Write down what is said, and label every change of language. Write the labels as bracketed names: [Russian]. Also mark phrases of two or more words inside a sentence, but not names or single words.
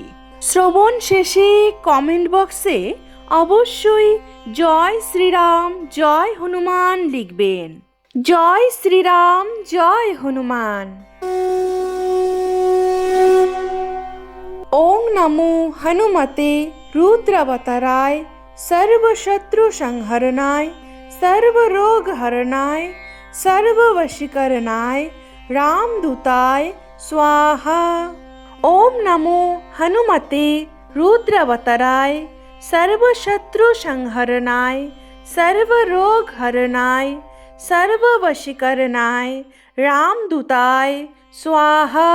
[Bangla] শ্রবণ শেষে কমেন্ট বক্সে অবশ্যই জয় শ্রীরাম, জয় হনুমান লিখবেন। জয় শ্রীরাম, জয় হনুমান। [Sanskrit] ওং নমো হনুমতে রুদ্রাবতারায় সর্বশত্রু সংহরণায় সর্বরোগ হরণায় সর্ববশীকরণায় রামদূতায় স্বাহা। ওম নমো হনুমতে রুদ্রাবতারায় সর্বশত্রু সংহরণায় সর্বরোগ হরণায় সর্ববশীকরণায় রামদূতায় স্বাহা।